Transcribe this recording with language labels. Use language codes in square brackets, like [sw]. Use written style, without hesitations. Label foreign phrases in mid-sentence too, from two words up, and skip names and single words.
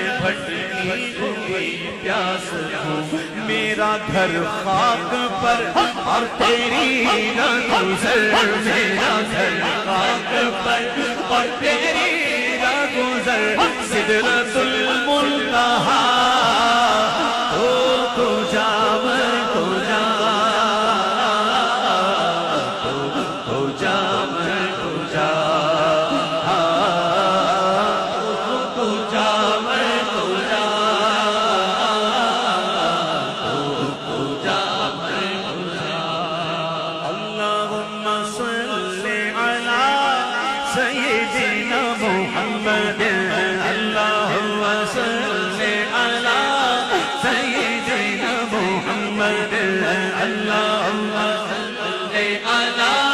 [ur] بھٹکی ہوئی پیاس ہوں، میرا گھر خاک پر اور تیری راہگزر، میرا گھر خاک پر اور تیری راہگزر، سدرۃ المنتہا تو کجا میں کجا، تو کجا میں کجا، تو کجا میں کجا، تو کجا میں کجا، [ar] اللہم صلی علی سیدنا محمد، اللہم صلی علی سیدنا محمد، اللہم صلی علی